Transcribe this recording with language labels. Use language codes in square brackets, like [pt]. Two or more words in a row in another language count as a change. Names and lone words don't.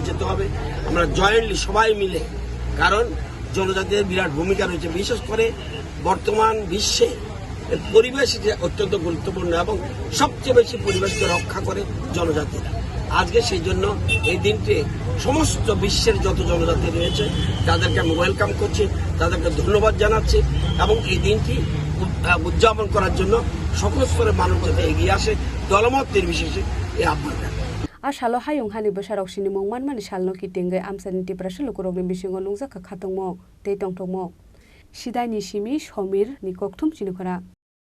[bn] যেতে হবে আমরা জয়েন্টলি সবাই মিলে কারণ জনজাতিদের বিরাট ভূমিকা রয়েছে বিশেষ করে বর্তমান বিশ্বে পরিবেশ অত্যন্ত গুরুত্বপূর্ণ এবং সবচেয়ে বেশি পরিবেশকে রক্ষা করে জনজাতিরা আজকে সেই জন্য এই দিনটি সমস্ত বিশ্বের যত জনজাতি রয়েছে তাদেরকে আমি ওয়েলকাম করছি তাদেরকে ধন্যবাদ জানাচ্ছি এবং এই দিনটি উদযাপন করার জন্য সকল স্তরের মানুষ যাতে এগিয়ে আসে দলমত নির্বিশেষে এই আহ্বান [trp] asalo hayung hani bosarok sinimung manmani salno kitinge amsani tiprashu lukurogni bisingo nungjaka khatongmo tei tongtongmo sidai ni simi somir ni kokthum chinikora